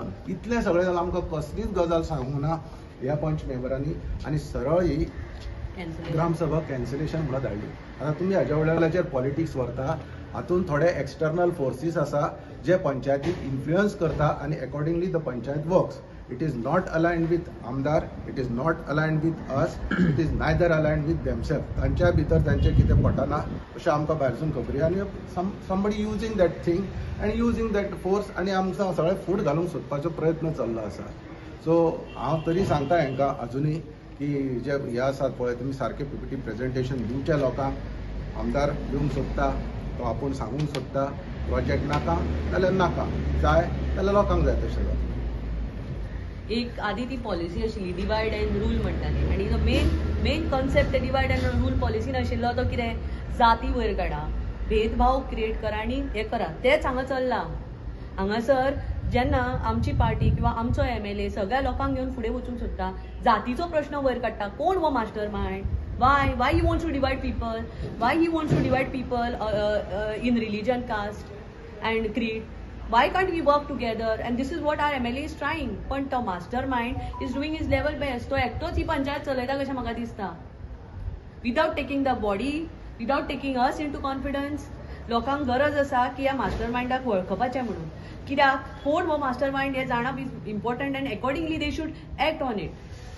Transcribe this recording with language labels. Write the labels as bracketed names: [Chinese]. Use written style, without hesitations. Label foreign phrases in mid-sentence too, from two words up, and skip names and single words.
[Konkani] इतलें सगळें जाल्यार आमकां कसलीच गजाल सांगूंक ना. ह्या पंच मेंबरांनी आनी सरळ ही ग्रामसभा कॅन्सलेशन म्हणून धाडली. आतां तुमी हाज्या वयल्याचेर पॉलिटिक्स व्हरता, हातूंत थोडे [English] external forces [Konkani] आसा जे पंचायतीक इन्फ्लुयन्स करता आनी [English] accordingly the panchayat works. It is not aligned with Amdar, it is not aligned with us, it is neither aligned with themselves. [Konkani] तांच्या भितर तांचे कितें पटना अशें आमकां भायरसून खबरी आनी [English] somebody using that thing and using that force [Konkani] आनी आमकां सगळें फूट घालूंक सोदपाचो प्रयत्न चल्लो आसा. सो हांव तरी सांगता हांकां अजुनूय की जे हे आसात पळय तुमी सारकें [English] PPT presentation [Konkani] दिवच्या लोकांक आमदार दिवंक सोदता तो आपूण सांगूंक सोदता प्रोजेक्ट नाका जाल्यार नाका, जाय जाल्यार लोकांक जाय तशें जाता. एक आधी ती पॉलिसी आशिल्ली [English] divide and rule [Konkani] म्हणटाली आनी तो [English] main concept divide and rule [Konkani] पॉलिसीन आशिल्लो तो कितें जाती वयर काडा, भेदभाव क्रिएट करा आनी हें करा, तेंच हांगा चल्लां. हांगासर जेन्ना आमची पार्टी किंवा आमचो MLA सगळ्या लोकांक घेवन फुडें वचूंक सोदता, जातीचो प्रश्न वयर काडटा, कोण हो मास्टर मायंड? [English] Why he wants to divide people? Why he wants to divide people in religion, caste and creed? Why can't we work together? And this is what our MLA is trying. [Konkani] पण तो [English] mastermind is doing his level best. [Konkani] तो एकटोच ही पंचायत चलयता कशें म्हाका दिसता. [English] Without taking the body, without taking us into confidence. [Konkani] लोकांक गरज आसा की ह्या मास्टरमाइंडाक वळखपाचें म्हणून. कित्याक कोण हो मास्टरमाइंड हें जाणप [English] is important and accordingly they should act on it.